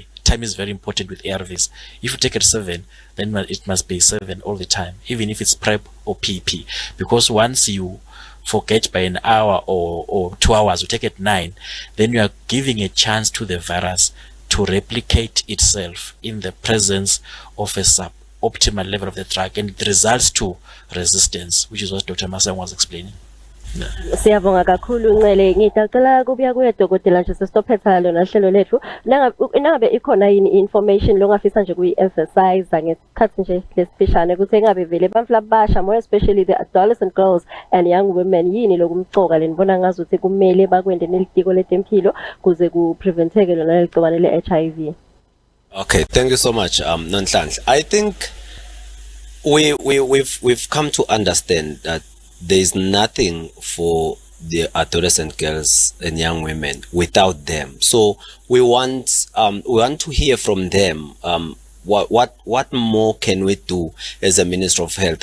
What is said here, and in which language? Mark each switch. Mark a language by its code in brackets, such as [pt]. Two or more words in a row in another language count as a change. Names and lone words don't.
[en] Time is very important with ARVs. If you take it 7, then it must be 7 all the time, even if it's PrEP or PP, because once you forget by an hour or 2 hours, you take it 9, then you are giving a chance to the virus to replicate itself in the presence of a suboptimal level of the drug, and it results to resistance, which is what Dr. Masan was explaining. [ss] Siyabonga kakhulu Ncele, ngicela kubuya kuye Dokotela nje sesitophetha lona hlelo lethu. Nangabe ikhona yini information longafisa nje kuyi-emphasize ngesikhathi nje lesifishane ukuthi engabe vele bantfu labasha, [en] more especially the adolescent girls and young women, [ss] yini lokumcoka lenibona ngazuthi kumele bakwende nelitiko letempilo kuze kupreventeke lona leligciwane le-HIV? [en] Okay, thank you so much, Nonhlanhla. I think we've come to understand that there is nothing for the adolescent girls and young women without them. So we want to hear from them what more can we do as a Minister of Health?